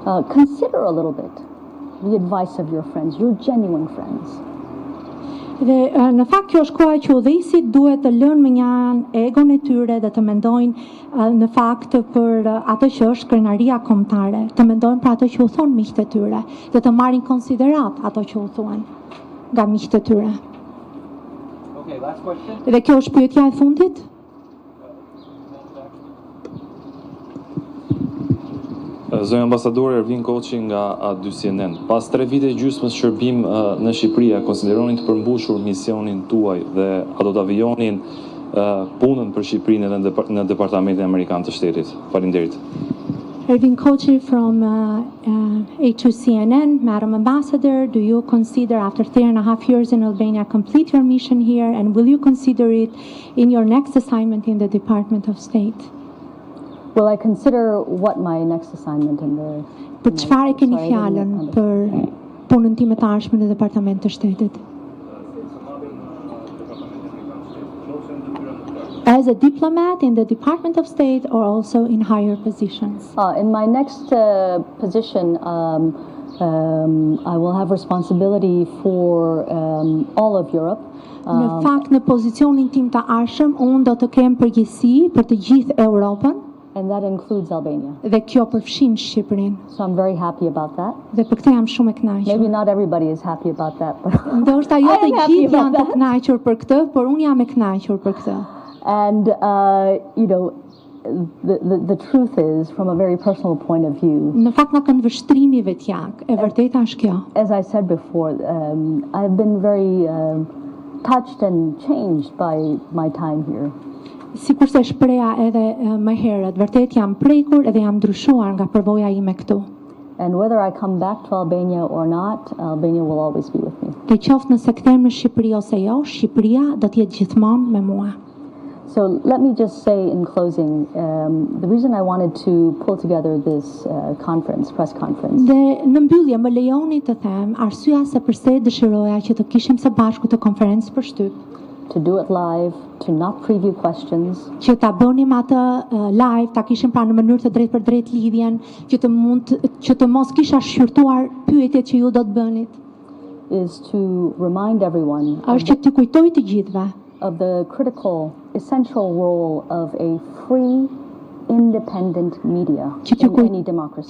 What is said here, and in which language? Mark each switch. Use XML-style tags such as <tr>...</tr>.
<en>Consider a little bit the advice of your friends, your genuine friends.</en> <sq>Dhe në fakt kjo është koha që udhëheqësit duhet të lënë me një anë egon e tyre dhe të mendojnë në fakt për atë që është krenaria kombëtare, të mendojnë për atë që u thon miqtë e tyre, dhe të marrin konsiderat ato që u thuan nga miqtë e tyre.</sq> <en>Okay, last question.</en> <sq>Dhe kjo është pyetja e fundit. Zonja ambasadore Ervin Koçi nga A2CNN. Pas 3 vite gjysmës shërbim në Shqipëri, a konsideroni të përmbushur misionin tuaj dhe a do të avijonin punën për Shqipërinë edhe në Departamentin Amerikan të Shtetit? Faleminderit.</sq> <en>Ervin Kochi from A2CNN, Madam Ambassador, do you consider after 3.5 years in Albania complete your mission here, and will you consider it in your next assignment in the Department of State? Will I consider what my next assignment in the...</en> <sq>Për çfarë keni fjalën për punën time të ardhshme në Departament të Shtetit?</sq> <en>As a diplomat in the Department of State or also in higher positions? In my next position, I will have responsibility for all of Europe.</en> <sq>Në fakt, në pozicionin tim të ardhshëm, unë do të kem përgjegjësi për të gjithë Europën.</sq> <en>And that includes Albania.</en> <sq>Dhe kjo përfshin Shqipërinë.</sq> <en>So I'm very happy about that.</en> <sq>Dhe për këtë jam shumë e kënaqur.</sq> <en>Maybe not everybody is happy about that, but</en> <sq>ndoshta jo të gjithë janë të kënaqur për këtë, por unë jam e kënaqur për këtë.</sq> <en>And you know, the truth is, from a very personal point of view,</en> <sq>në fakt nga këndvështrimi vetjak, e vërteta është kjo.</sq> <en>As I said before, I've been very touched and changed by my time here.</en> <sq>Sikur se shpreha edhe më herët, vërtet jam prekur edhe jam ndryshuar nga përvoja ime këtu.</sq> <en>And whether I come back to Albania or not, Albania will always be with me.</en> <sq>Të qoftë nëse kthehem në Shqipëri ose jo, Shqipëria do të jetë gjithmonë me mua.</sq> <en>So let me just say in closing, the reason I wanted to pull together this press conference.</en> <sq>Dhe në mbyllje më lejoni të them arsyeja se pse dëshiroja që të kishim së bashku të konferencë për shtyp.</sq> <en>To do it live, to not preview questions.</en> <sq>Që ta bënim atë live, ta kishim pra në mënyrë të drejtë për drejtë lidhjen, që të mos kisha shqyrtuar pyetjet që ju do të bënit.</sq> <en>Is to remind everyone.</en> <sq>Është që të kujtoj të gjithëve.</sq> <en>Of the critical, essential role of a free, independent media in any democracy.</en>